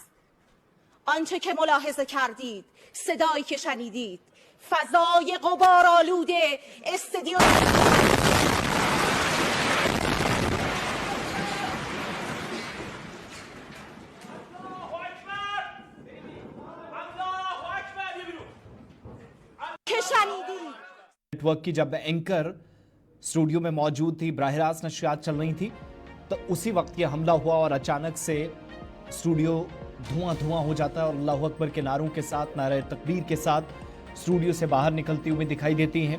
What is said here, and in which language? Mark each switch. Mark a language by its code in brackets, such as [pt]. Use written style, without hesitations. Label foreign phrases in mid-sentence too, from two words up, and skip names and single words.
[fa] آنچه که ملاحظه کردید، صدایی که شنیدید، فضای غبارآلود استودیو که شنیدید [ur] نیٹ ورک کی جب [en] anchor studio [ur] میں موجود تھی، براہ راست نشریات چل رہی تھی، تو اسی وقت یہ حملہ ہوا اور اچانک سے سٹوڈیو دھواں دھواں ہو جاتا ہے اور اللہ اکبر کے نعروں کے ساتھ، نعرے تکبیر کے ساتھ سٹوڈیو سے باہر نکلتی ہوئی دکھائی دیتی ہیں.